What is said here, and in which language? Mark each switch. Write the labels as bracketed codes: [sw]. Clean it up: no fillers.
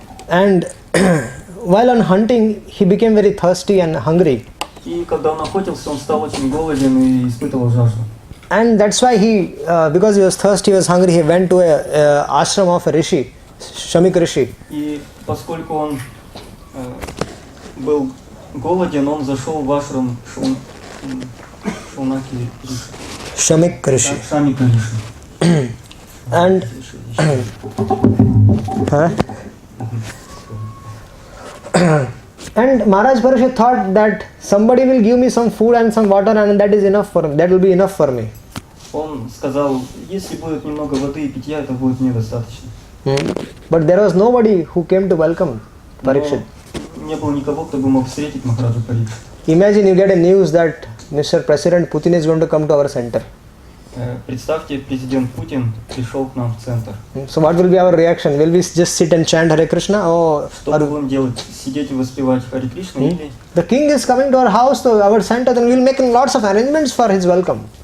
[en] and while on hunting he became very thirsty and hungry. [ru] И когда он охотился, он стал очень голоден и испытывал жажду. [en] And that's why he, because he was thirsty, he was hungry, he went to a ashram of a rishi, Shamik Rishi. [ru] И поскольку он был голоден, он зашел в ашрам Шаунаки Риши. [en] Shamik Rishi. [ru] Шамика Риши. [en] And and Maharaj Parikshit thought that somebody will give me some food and some water and that is enough for me. That will be enough for me. [ru] Он сказал: если будет немного воды и питья, это будет мне достаточно. [en] But there was nobody who came to welcome Parikshit. [ru] Но не было никого, кто бы мог встретить Махараджа Парикшита. [en] Imagine you get a news that Mr. President Putin is going to come to our center. [ru] Представьте, президент Путин пришел к нам в центр. [en] So what will be our reaction? Will we just sit and chant Hare Krishna? Or [ru] Что мы будем делать? Сидеть и воспевать Харе Кришна или... [en] the king is coming to our house, to our center, then we will make lots of arrangements for his welcome.